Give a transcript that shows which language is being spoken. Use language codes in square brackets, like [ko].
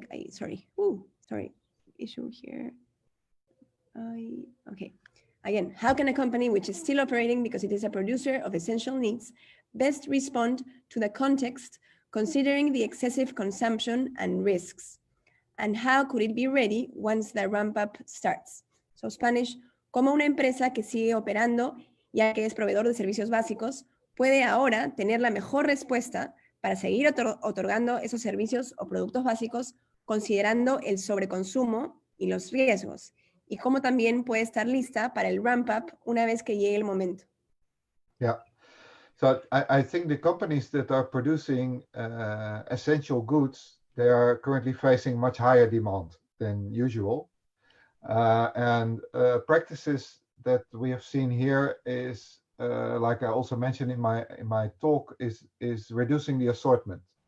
[en] Sorry, issue here. Okay. Again, how can a company which is still operating because it is a producer of essential needs best respond to the context considering the excessive consumption and risks? And how could it be ready once the ramp-up starts? So Spanish, [es] ¿cómo una empresa que sigue operando, ya que es proveedor de servicios básicos, puede ahora tener la mejor respuesta para seguir otorgando esos servicios o productos básicos considerando el sobreconsumo y los riesgos? Y cómo también puede estar lista para el ramp-up una vez que llegue el momento. [en] Yeah. So I think the companies that are producing essential goods, they are currently facing much higher demand than usual. And practices that we have seen here is, like I also mentioned in my talk, is reducing the assortment.